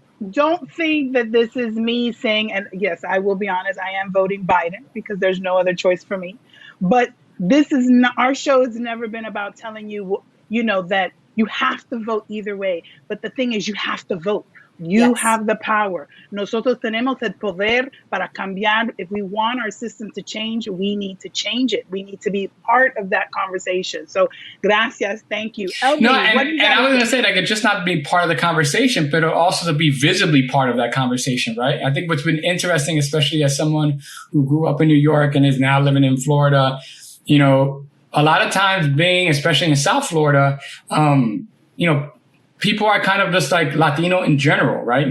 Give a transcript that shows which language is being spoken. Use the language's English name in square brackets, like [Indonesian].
[English] Don't think that this is me saying, and yes, I will be honest, I am voting Biden because there's no other choice for me. But this is not, our show has never been about telling you, that you have to vote either way. But the thing is, you have to vote. You have the power. [Spanish] Nosotros tenemos el poder para cambiar. [English] If we want our system to change, we need to change it. We need to be part of that conversation. So, gracias. Thank you. LB, no, and I was going to say, like, it's just not being part of the conversation, but also to be visibly part of that conversation, right? I think what's been interesting, especially as someone who grew up in New York and is now living in Florida, a lot of times being, especially in South Florida, people are kind of just like Latino in general, right?